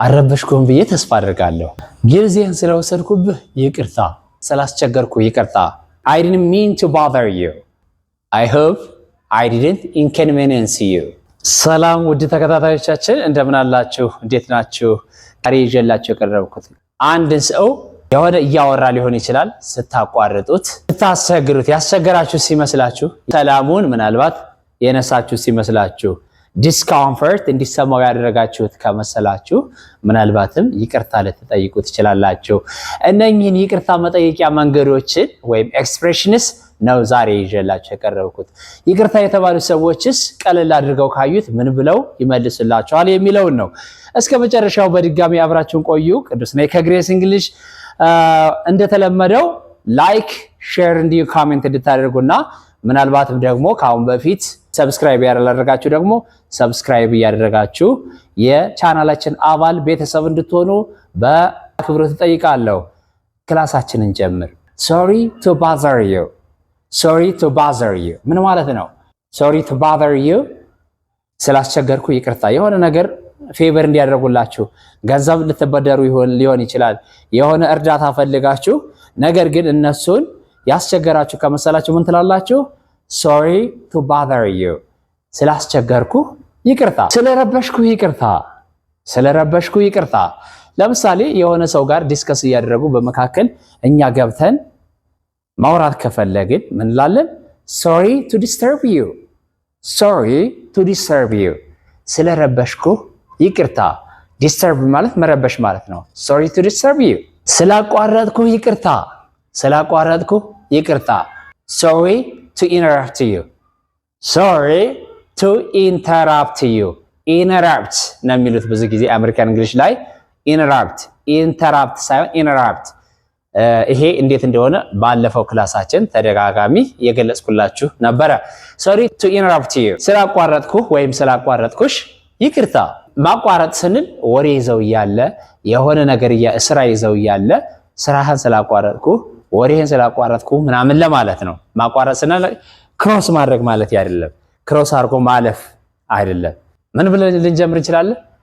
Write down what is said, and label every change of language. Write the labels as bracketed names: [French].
[Amharic] አረበሽኩም ብዬ ተስፋ አድርጋለሁ። ጊዜን ስለወሰድኩብህ ይቅርታ፣ ስላስቸገርኩ ይቅርታ። [English] I didn't mean to bother you. I hope I didn't inconvenience you. [Amharic] ሰላም ውድ ተከታታዮቻችን እንደምን አላችሁ? እንዴት ናችሁ? ዛሬ ይዤላችሁ የቀረብኩት አንድን ሰው የሆነ እያወራ ሊሆን ይችላል። ስታቋርጡት፣ ስታስቸግሩት፣ ያስቸገራችሁ ሲመስላችሁ፣ ሰላሙን ምናልባት የነሳችሁ ሲመስላችሁ፣ ዲስኮምፈርት እንዲሰማው ያደረጋችሁት ከመሰላችሁ ምናልባትም ይቅርታ ልትጠይቁ ትችላላችሁ። እነኚህን ይቅርታ መጠየቂያ መንገዶችን ወይም ኤክስፕሬሽንስ ነው ዛሬ ይዤላችሁ የቀረብኩት። ይቅርታ የተባሉ ሰዎችስ ቀለል አድርገው ካዩት ምን ብለው ይመልሱላቸዋል የሚለውን ነው። እስከ መጨረሻው በድጋሚ አብራችሁን ቆዩ። ቅዱስ ነኝ ከግሬስ እንግሊሽ። እንደተለመደው ላይክ፣ ሼር እንዲሁ ኮሜንት እንድታደርጉና ምናልባትም ደግሞ ከአሁን በፊት ሰብስክራይብ ያላደረጋችሁ ደግሞ ሰብስክራይብ እያደረጋችሁ የቻናላችን አባል ቤተሰብ እንድትሆኑ በአክብሮት እጠይቃለሁ። ክላሳችንን ጀምር። [English] sorry to bother you. sorry to bother you [Amharic] ምን ማለት ነው? [English] sorry to bother you [Amharic] ስላስቸገርኩ ይቅርታ። የሆነ ነገር ፌቨር እንዲያደርጉላችሁ ገንዘብ ልትበደሩ ሊሆን ይችላል። የሆነ እርዳታ ፈልጋችሁ ነገር ግን እነሱን ያስቸገራችሁ ከመሰላችሁ ምን ትላላችሁ? [English] sorry to bother you [Amharic] ስላስቸገርኩ ይቅርታ፣ ስለረበሽኩ ይቅርታ፣ ስለረበሽኩ ይቅርታ። ለምሳሌ የሆነ ሰው ጋር ዲስከስ እያደረጉ በመካከል እኛ ገብተን ማውራት ከፈለግን ምን እንላለን? [English] sorry to disturb you. sorry to disturb you [Amharic] ስለረበሽኩ ይቅርታ። disturb ማለት መረበሽ ማለት ነው። sorry to disturb you ስላቋረጥኩ ይቅርታ፣ ስላቋረጥኩ ይቅርታ። [English] sorry to interrupt you. sorry to interrupt you. [Amharic] interrupt ነው የሚሉት ብዙ ጊዜ አሜሪካን እንግሊሽ ላይ interrupt ሳይሆን interrupt። ይሄ እንዴት እንደሆነ ባለፈው ክላሳችን ተደጋጋሚ የገለጽኩላችሁ ነበረ። [English] sorry to interrupt you [Amharic] ስላቋረጥኩ ወይም ስላቋረጥኩሽ ይቅርታ። ማቋረጥ ስንል ወሬ ይዘው እያለ የሆነ ነገር ስራ ይዘው እያለ ስራህን ስላቋረጥኩ ወሬህን ስላቋረጥኩ ምናምን ለማለት ነው። ማቋረጥ ስንል ክሮስ ማድረግ ማለት አይደለም። ክሮስ አድርጎ ማለፍ አይደለም። ምን ብለን ልንጀምር እንችላለን?